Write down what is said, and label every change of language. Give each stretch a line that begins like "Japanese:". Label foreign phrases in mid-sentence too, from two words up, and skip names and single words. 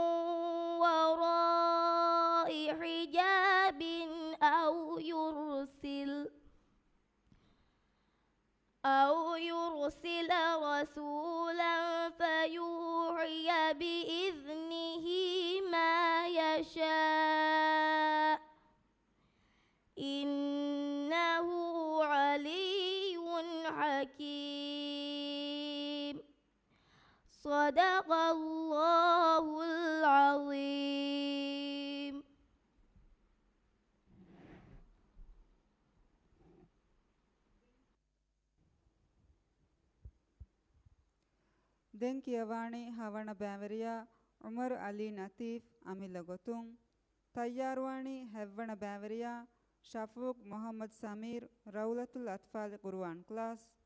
Arabic: وراء حجاب أو يرسل رسولا فيوحي بإذنه ما يشاء، إنه علي حكيم. صدق الله العظيم.
Divehi: ދެން ކިޔަވާނީ ހަވަނަ ބައިވެރިޔާ އުމަރު ޢަލީ ނަތީފް އަމިއްލަ ގޮތުން ތައްޔާރުވާނީ ހައްވަނަ ބައިވެރިޔާ ޝަފޫކް މުޙައްމަދު ސަމީރު ރައުޟަތުލް އަޠްފާލް ޤުރުއާން ކްލާސް.